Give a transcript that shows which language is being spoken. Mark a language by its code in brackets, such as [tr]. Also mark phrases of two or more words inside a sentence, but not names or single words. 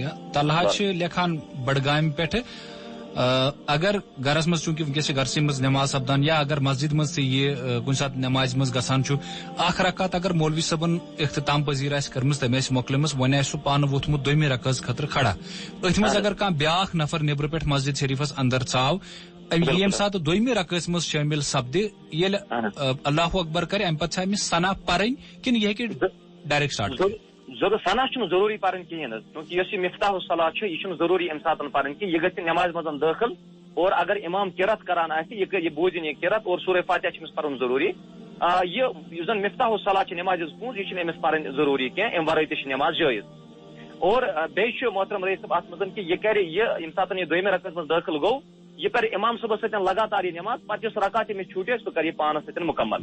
[ks] طلحہ چھِ لیکھان بڈگامہِ پٮ۪ٹھٕ، اگر گرس منٛز چوٗنکہِ ونکیٚس چھِ گرسٕے منٛز نٮ۪ماز سپدان یا اگر مسجد منٛز تہِ یہِ کُنہِ ساتہٕ نٮ۪مازِ منٛز گژھان چھُ اکھ رکعت اگر مولوی صٲبن اختتام پذیٖر آسہِ کٔرمٕژ تٔمۍ آسہِ مۄکلٲمٕژ وۄنۍ آسہِ سُہ پانہٕ ووٚتھمُت دوٚیمہِ رکعژ خٲطرٕ کھڑا، أتھۍ منٛز اگر کانٛہہ بیاکھ نفر نیبرٕ پٮ۪ٹھ مسجد شریفس اندر ژاو، ییٚمہِ ساتہٕ دوٚیمہِ رکعژ منٛز شٲمِل سپدِ ییٚلہِ اللہ اکبر کرِ امہِ پتہٕ چھا أمِس سنا پرٕنۍ کِنہٕ یہِ ہیٚکہِ [en] direct start [ks] کٔرِتھ؟ سنا چھُنہٕ ضروٗری پرٕنۍ کِہینۍ حظ، کیونکہِ یۄس یہِ مفتاح الصلاۃ چھِ یہِ چھُنہٕ ضروٗری امہِ ساتہٕ پرٕنۍ کینٛہہ، یہِ گژھِ نٮ۪مازِ منٛز دٲخل اور اگر امام قرت کران آسہِ یہِ بوٗزِن یہِ قرت اور سورہ فاتحہ چھُ أمِس پرُن ضروٗری. یُس زن مفتاح الصلاۃ چھِ نٮ۪مازِ ہٕنٛز پونٛز یہِ چھِنہٕ أمِس پرٕنۍ ضروٗری کینٛہہ، امہِ ورٲے تہِ چھِ نٮ۪ماز جٲیز. اور بیٚیہِ چھُ محترم رئیس صٲب اتھ منٛز کہِ یہِ کرِ ییٚمہِ ساتہٕ یہِ دوٚیمہِ رکعژ منٛز دٲخل گوٚو یہِ کرِ امام صٲبس سۭتۍ لگاتار یہِ نٮ۪ماز، پتہٕ یُس رکعت أمِس چھوٗٹہِ سُہ کرِ یہِ پانس سۭتۍ مُکمل.